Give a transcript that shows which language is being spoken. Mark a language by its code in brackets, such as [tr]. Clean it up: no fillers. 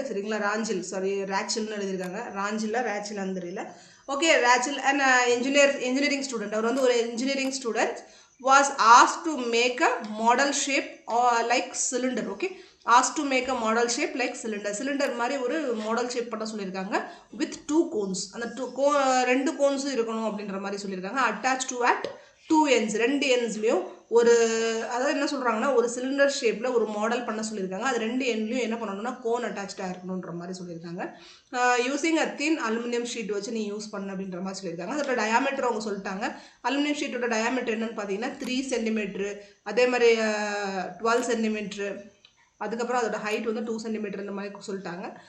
[ta] சரிங்களா, ரேச்சல்னு எழுதியிருக்காங்க. ரேச்சலான்னு தெரியல. [en] Okay, Rachel and engineering student. [ta] அவர் வந்து ஒரு [en] engineering student was asked to make a model shape like cylinder. Okay, asked to make a model shape like cylinder [ta] மாதிரி ஒரு [en] model shape [ta] பண்ண சொல்லியிருக்காங்க [en] with 2 cones. [ta] அந்த ரெண்டு கோன்ஸும் இருக்கணும் அப்படின்ற மாதிரி சொல்லியிருக்காங்க. [en] attached to at 2 ends [ta] 2 ends-லயும் ஒரு அதாவது என்ன சொல்றாங்கன்னா ஒரு சிலிண்டர் ஷேப்ல ஒரு மாடல் பண்ண சொல்லியிருக்காங்க. அது 2 எண்ட்லயும் என்ன பண்ணணும்னா கோன் அட்டாச்சாக இருக்கணுன்ற மாதிரி சொல்லியிருக்காங்க. யூசிங் அ தின் அலுமினியம் ஷீட் வச்சு நீ யூஸ் பண்ண அப்படின்ற மாதிரி சொல்லியிருக்காங்க. அதோட டயாமீட்டர் அவங்க சொல்லிட்டாங்க. அலுமினியம் ஷீட்டோட டயாமீட்டர் என்னன்னு பார்த்தீங்கன்னா 3 சென்டிமீட்டரு, அதே மாதிரி 12 சென்டிமீட்டரு, அதுக்கப்புறம் அதோட ஹைட் வந்து 2 சென்டிமீட்டர் இந்த மாதிரி சொல்லிட்டாங்க.